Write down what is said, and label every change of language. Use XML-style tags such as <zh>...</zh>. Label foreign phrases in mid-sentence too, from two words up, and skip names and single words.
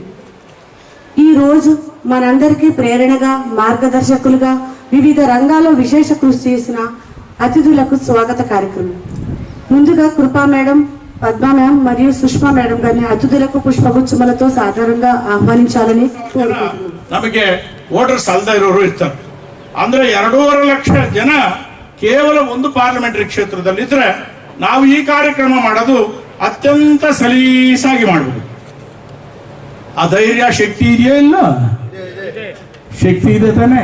<te>ఈ రోజు మనందరికీ ప్రేరణగా, మార్గదర్శకులుగా వివిధ రంగాల్లో విశేష కృషి చేసిన అతిథులకు స్వాగత కార్యక్రమం. ముందుగా కృపా మేడం, పద్మా మ్యామ్ మరియు సుష్మా మేడం గారిని అతిథులకు పుష్పగుచ్చములతో సాధారణంగా ఆహ్వానించాలని కోరుకుంటున్నాం.</te> <kn>ನಮಗೆ ವೋಟರ್ಸ್ ಅಲ್ಲದೆ ಇರೋರು ಇರ್ತಾರೆ. ಅಂದ್ರೆ 2.5 ಲಕ್ಷ ಜನ ಕೇವಲ ಒಂದು ಪಾರ್ಲಿಮೆಂಟರಿ ಕ್ಷೇತ್ರದಲ್ಲಿದ್ರೆ ನಾವು ಈ ಕಾರ್ಯಕ್ರಮ ಮಾಡೋದು ಅತ್ಯಂತ ಸಲೀಸಾಗಿ ಮಾಡಬಹುದು. ಆ ಧೈರ್ಯ ಶಕ್ತಿ ಇದೆಯಾ? ಇಲ್ಲ, ಶಕ್ತಿ ಇದೆ ತಾನೆ.</kn>